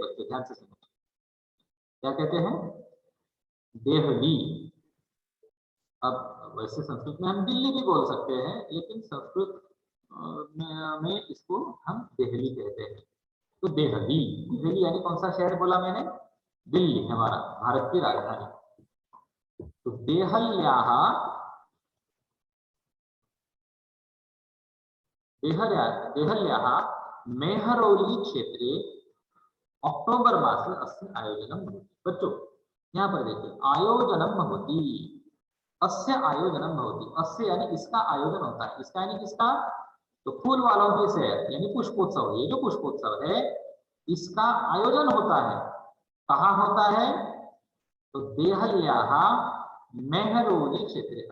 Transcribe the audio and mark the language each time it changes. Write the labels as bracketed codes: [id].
[hi] बच्चे ध्यान से सुनो, क्या कहते हैं, देहली। अब वैसे संस्कृत में हम दिल्ली भी बोल सकते हैं, लेकिन संस्कृत में इसको हम देहली कहते हैं। तो देहली, दिल्ली यानी कौन सा शहर बोला मैंने, दिल्ली, हमारा भारत की राजधानी। [sa] तो देहल्याः मेहरौली क्षेत्रे अक्टोबर मासे अस्य आयोजनम भवति। [hi] बच्चों यहाँ पर देखिए, आयोजनम भवति, अस्य आयोजनम भवति, अस्य यानी इसका आयोजन होता है, इसका यानी किसका, तो फूल वालों की सैर यानी पुष्पोत्सव। ये जो पुष्पोत्सव है इसका आयोजन होता है, कहाँ होता है, तो देहल्याः मेहरौली क्षेत्र।